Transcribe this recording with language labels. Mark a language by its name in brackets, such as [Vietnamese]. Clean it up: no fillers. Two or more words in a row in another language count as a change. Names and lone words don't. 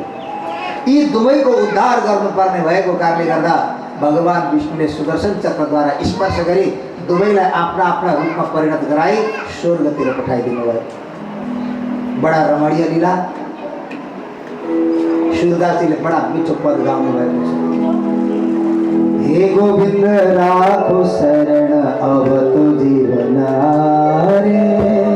[Nepali] यी दुवैको उद्धार गर्नुपर्ने भएको कारणले गर्दा भगवान विष्णुले सुदर्शन चक्रद्वारा स्पर्श गरी दुवैलाई आफ्ना आफ्ना रूपमा परिणत गराई स्वर्गतिर पठाइदिनु भयो। बडा रमणीय लीला। सूरदासजीले बडा मिठो पद गाउनु भएको छ। [Hindi] हे गोविंद राखो शरण अब तो जीवन रे।